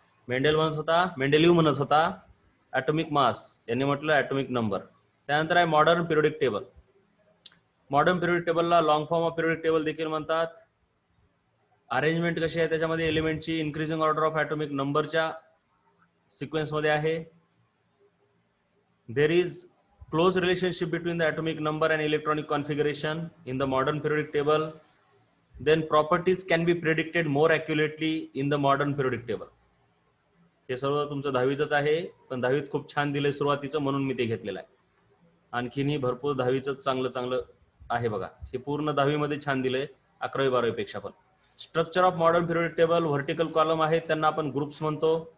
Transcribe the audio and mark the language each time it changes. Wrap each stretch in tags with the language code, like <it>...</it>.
<mr>मेंडेलिव्ह म्हणत होता atomic mass, यांनी म्हटलं ॲटॉमिक नंबर. त्यानंतर आहे modern periodic table. Modern periodic टेबलला long form of periodic table देखील म्हणतात. अरेंजमेंट कशी आहे त्याच्यामध्ये? एलिमेंटची इन्क्रीजिंग ऑर्डर ऑफ ॲटॉमिक नंबरच्या सिक्वेन्स मध्ये आहे.</mr> <en>There is close relationship between the atomic number and electronic configuration in the modern periodic table. Then properties can be predicted more accurately in the modern periodic table.</en> <mr>हे सर्व तुमचं 10वीच आहे, पण 10वीत खूप छान दिलंय सुरुवातीचं, म्हणून मी ते घेतलेलं आहे. आणखीनही भरपूर 10वीच चांगलं आहे बघा. हे पूर्ण 10वी मध्ये छान दिलंय, 11वी 12वी पेक्षा पण. Structure of modern periodic table, vertical column आहेत, त्यांना आपण ग्रुप्स म्हणतो.</mr>